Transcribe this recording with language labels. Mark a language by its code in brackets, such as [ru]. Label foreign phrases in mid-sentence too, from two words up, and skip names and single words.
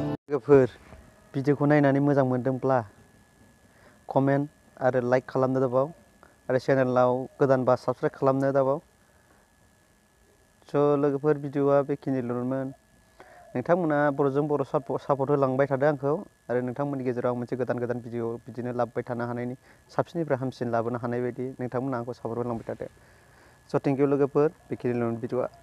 [brx] लोगोफोर, भिडिअखौ नायनानै मोजां मोनदोंब्ला कमेन्ट आरो लाइक खालामनो दाबाव, आरो चेनेलाव गोदानबा साबस्क्राइब खालामनो दाबाव। स', लोगोफोर, भिडिअआ बेखिनिल'मोन। नोंथांमोना बर'जों बर' साप-, सापर्ट होलांबाय थादो आंखौ, आरो नोंथांमोननि गेजेराव मोनसे गोदान गोदान भिडिअ बिदिनो लाबोबाय थानो हानायनि, साबसिननिफ्राय हामसिन लाबोनो हानाय बायदि नोंथांमोना आंखौ सापर्ट होलांबाय थादो। स', [en] thank you [brx] लोगोफोर, बेखिनिल'मोन भिडिअआ।